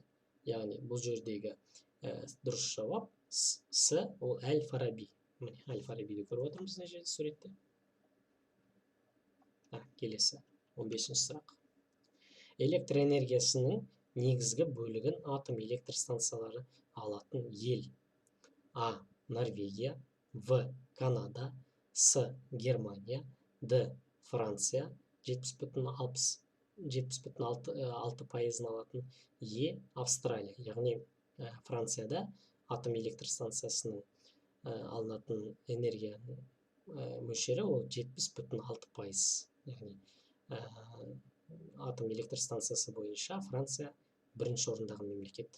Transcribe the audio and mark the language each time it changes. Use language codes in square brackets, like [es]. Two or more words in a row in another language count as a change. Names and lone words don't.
[kk] Яғни бұл жердегі дұрыс жауап С. Ол Әл-Фараби. Міне Әл-Фарабиді көріп отырмыз мына жерде суретте. Келесі 15-ші сұрақ. Электроэнергиясының негізгі бөлігін атом электр станциялары алатын ел. А. Норвегия, В. Канада, С. Германия, Д. Франция 70,6% алатын. Е. Австралия, яғни Францияда атом электр станциясының алынатын энергияның мөлшері ол 70,6%. Яғни атом электр станциясы бойынша Франция бірінші орындағы мемлекет.